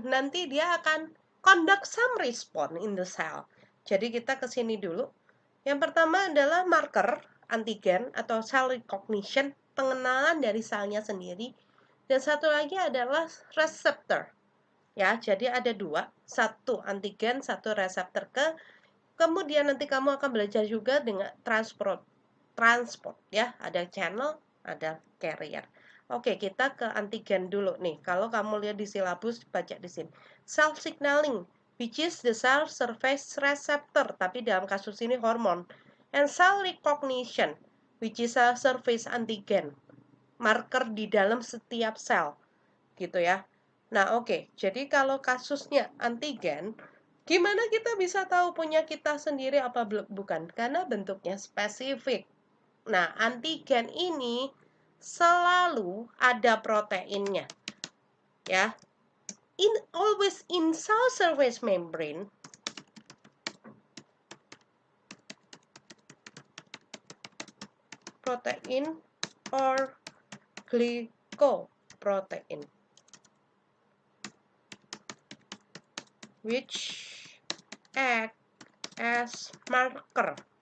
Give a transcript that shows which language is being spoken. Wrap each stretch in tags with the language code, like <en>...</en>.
<id>Nanti dia akan</id> <en>conduct some response in the cell.</en> <id>Jadi kita ke sini dulu. Yang pertama adalah marker antigen atau cell recognition, pengenalan dari selnya sendiri. Dan satu lagi adalah reseptor. Ya, jadi ada dua, satu antigen, satu reseptor kemudian nanti kamu akan belajar juga dengan transport ya, ada channel, ada carrier. Oke, kita ke antigen dulu nih. Kalau kamu lihat di silabus, baca di sini.</id> <en>Cell signaling, which is the cell surface receptor,</en> <id>tapi dalam kasus ini hormon.</id> <en>And cell recognition, which is a surface antigen, marker</en> <id>di dalam setiap sel, gitu ya.</id> <en>Nah, oke.</en> <id>Jadi kalau kasusnya antigen, gimana kita bisa tahu punya kita sendiri apa bukan? Karena bentuknya spesifik. Nah, antigen ini selalu ada proteinnya, ya.</id> <en>Always in cell surface membrane, protein or glycoprotein, which act as marker.</en>